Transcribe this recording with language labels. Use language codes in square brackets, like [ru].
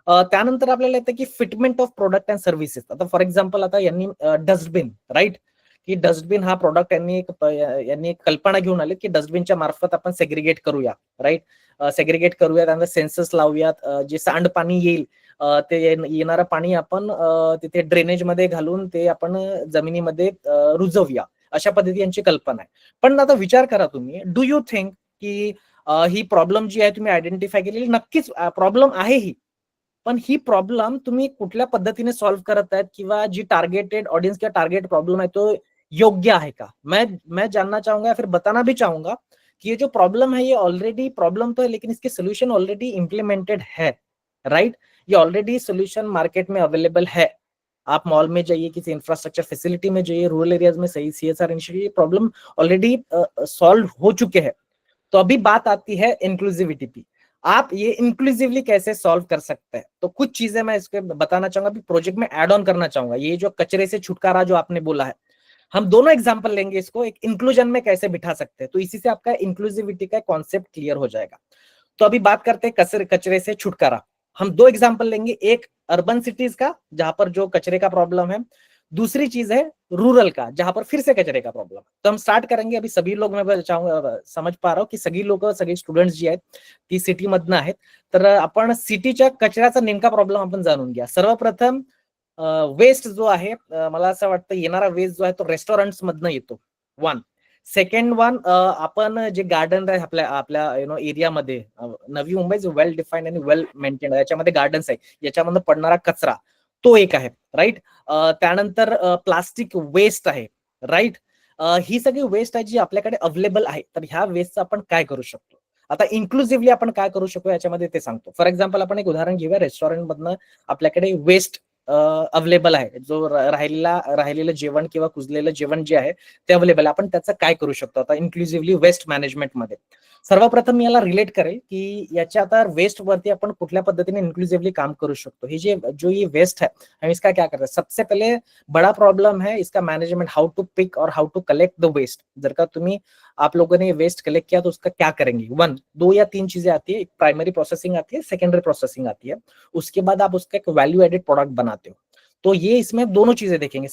[mr] त्यानंतर आपल्याला येतं की fitment of product and services. आता फॉर एक्झाम्पल आता यांनी डस्टबिन, राईट, की डस्टबिन हा प्रोडक्ट यांनी एक कल्पना घेऊन आले की डस्टबिनच्या मार्फत आपण सेग्रिगेट करूया, राईट, सेग्रिगेट करूया, त्यानंतर सेन्सर्स लावूयात, जे सांडपाणी येईल ते येणारं पाणी आपण तिथे ड्रेनेज मध्ये घालून ते आपण जमिनीमध्ये रुजवूया, अशा पद्धती यांची कल्पना आहे. पण आता विचार करा तुम्ही, [en] do you think [mr] की ही प्रॉब्लेम जी आहे तुम्ही आयडेंटिफाय केलेली नक्कीच प्रॉब्लेम आहे ही, पण ही प्रॉब्लेम तुम्ही कुठल्या पद्धतीने सॉल्व्ह करत आहेत किंवा जी टारगेटेड ऑडियंस किंवा टारगेट प्रॉब्लेम है तो योग्य है का. [hi] मैं जानना चाहूंगा या फिर बताना भी चाहूंगा कि ये जो प्रॉब्लम है ये ऑलरेडी प्रॉब्लम तो है लेकिन इसके सोल्यूशन ऑलरेडी इंप्लीमेंटेड है, राइट. ये ऑलरेडी सोल्यूशन मार्केट में अवेलेबल है. आप मॉल में जाइए, किसी इंफ्रास्ट्रक्चर फैसिलिटी में जाइए, रूरल एरियाज में सही CSR initiative problem already solve हो चुके हैं. तो अभी बात आती है इंक्लूसिविटी की. आप ये इंक्लूसिवली कैसे सॉल्व कर सकते हैं. तो कुछ चीजें मैं इसके बताना चाहूंगा, प्रोजेक्ट में ऐड ऑन करना चाहूंगा. ये जो कचरे से छुटकारा जो आपने बोला है, हम दोनों एग्जांपल लेंगे इसको एक इंक्लूजन में कैसे बिठा सकते हैं, तो इसी से आपका इंक्लूसिविटी का कॉन्सेप्ट क्लियर हो जाएगा. तो अभी बात करते हैं कचरे से छुटकारा. हम दो एग्जांपल लेंगे, एक अर्बन सिटीज का जहां पर जो कचरे का प्रॉब्लम है, दूसरी चीज है रूरल का जहां पर फिर से कचरे का प्रॉब्लम. तो हम स्टार्ट करेंगे. अभी सभी लोग, मैं चाहूंगा, समझ पा रहा हूं [mr] की सगळी लोक, सगळे स्टुडंट्स जी आहेत ती सिटी मधनं आहेत. तर आपण सिटीच्या कचऱ्याचा नेमका प्रॉब्लेम आपण जाणून घ्या. सर्वप्रथम वेस्ट जो आहे, मला असं वाटतं येणारा वेस्ट जो आहे तो रेस्टॉरंट्स मधनं येतो. वन. सेकंड वन, आपण जे गार्डन आहे आपल्या आपल्या एरियामध्ये, नवी मुंबई जो वेल डिफाईन्ड आणि वेल मेंटेन, याच्यामध्ये गार्डन्स आहे, याच्यामधनं पडणारा कचरा तो एक आहे, राईट. त्यानंतर प्लास्टिक वेस्ट आहे, राईट. ही सगळी वेस्ट आहे जी आपल्याकडे अवेलेबल आहे. तर ह्या वेस्टचं आपण काय करू शकतो. आता इन्क्लुसिव्हली आपण काय करू शकतो याच्यामध्ये ते सांगतो. फॉर एक्झाम्पल आपण एक उदाहरण घेऊया. रेस्टॉरंट मधनं आपल्याकडे वेस्ट अवेलेबल आहे, जो राहिलेलं जेवण किंवा कुजलेलं जेवण जे आहे ते अवेलेबल आहे. आपण त्याचं काय करू शकतो आता इन्क्लुसिव्हली वेस्ट मॅनेजमेंट मध्ये. सर्वप्रथम मी याला रिलेट करेल की याच्या आता वेस्ट वरती आपण कुठल्या पद्धतीने इन्क्लुसिव्हली काम करू शकतो. [hi] ही जो ये वेस्ट है, हम इसका क्या करते हैं. सबसे पहले बड़ा प्रॉब्लम है इसका मैनेजमेंट, [en] How to pick और how to collect the waste. [mr] जर का तुम्ही [hi] आप लोगों ने वेस्ट कलेक्ट किया तो उसका क्या करेंगे. वन, दो या तीन चीजें आती है. एक प्राइमरी प्रोसेसिंग आती है, सेकेंडरी प्रोसेसिंग आती है. उसके बाद आप उसका एक वैल्यू एडेड प्रोडक्ट बनाते हो. तो ये इसमें दोनों चीजें देखेंगे.